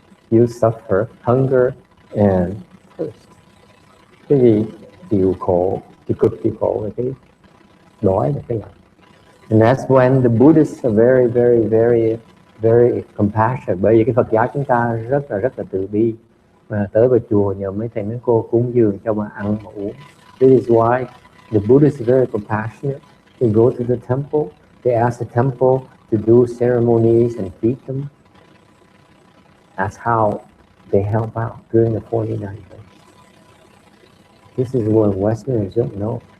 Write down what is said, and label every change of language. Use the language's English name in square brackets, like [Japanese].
[English] You suffer hunger and thirst. [Vietnamese] Cái gì chịu khổ, thì cực chịu khổ là cái đói là cái lạnh. [English] And that's when the Buddhists are very, very, very, very compassionate. [Vietnamese] Bởi vì cái Phật giáo chúng ta rất là từ bi. Mà tới vào chùa nhờ mấy thầy mấy cô cúng dường cho mà ăn mà uống. [English] This is why the Buddhists are very compassionate. They go to the temple, they ask the temple to do ceremonies and feed them. That's how they help out during the 49 days. This is what Westerners don't know.